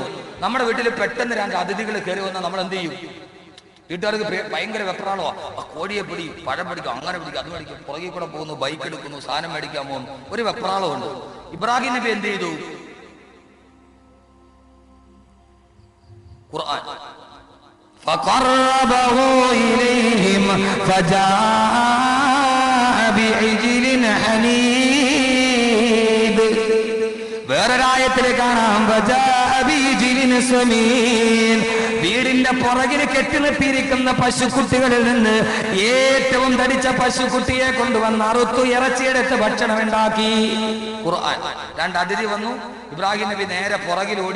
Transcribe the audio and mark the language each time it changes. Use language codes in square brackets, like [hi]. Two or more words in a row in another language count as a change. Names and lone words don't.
[ml] നമ്മുടെ വീട്ടിൽ പെട്ടെന്ന് 2 അതിഥികൾ കയറി വന്നാൽ നമ്മൾ എന്ത് ചെയ്യും? വീട്ടുകാർക്ക് ഭയങ്കര വെപ്രാളോ, കോഴിയെ പിടി, പഴം പിടിക്കും, അങ്ങനെ പിടിക്കും, അത് മേടിക്കും, പുറകെ കൂടെ പോകുന്നു, ബൈക്ക് എടുക്കുന്നു, സാധനം മേടിക്കാൻ പോകുന്നു, ഒരു വെപ്രാളമുണ്ട്. ഇബ്രാഹിം നബി എന്ത് ചെയ്തു? ഖുർആൻ [ar] فقربه إليهم فجاء بعجل حنيذ. [ml] വേറൊരായത്തിൽ കാണാം വീടിന്റെ പുറകിൽ കെട്ടിനിർത്തിയിരിക്കുന്ന പശുക്കുട്ടികളിൽ നിന്ന് ഏറ്റവും തടിച്ച പശുക്കുട്ടിയെ കൊണ്ടുവന്ന് അറുത്തു ഇറച്ചിയെടുത്ത് ഭക്ഷണം ഉണ്ടാക്കി. ഖുർആൻ. 2 അതിഥി വന്നു. ഇബ്രാഹിം നബി നേരെ പുറകിലോടി.